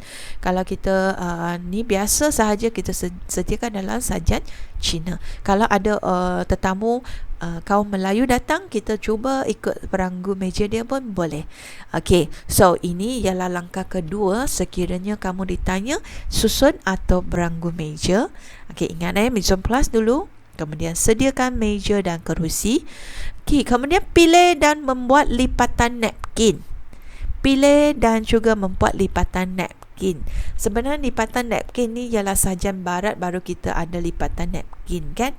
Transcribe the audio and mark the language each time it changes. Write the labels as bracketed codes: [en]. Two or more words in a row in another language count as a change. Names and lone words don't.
[ms] Kalau kita ni biasa sahaja, kita sediakan dalam sajian Cina. Kalau ada tetamu kaum Melayu datang, kita cuba ikut peranggu meja dia pun boleh. Okey, so ini ialah langkah kedua sekiranya kamu ditanya susun atau peranggu meja. Okey, ingat [fr] mise en place [ms] dulu, kemudian sediakan meja dan kerusi. Okey, kemudian pilih dan membuat lipatan napkin. Pilih dan juga membuat lipatan napkin. Sebenarnya lipatan napkin ni ialah sajian Barat, baru kita ada lipatan napkin kan.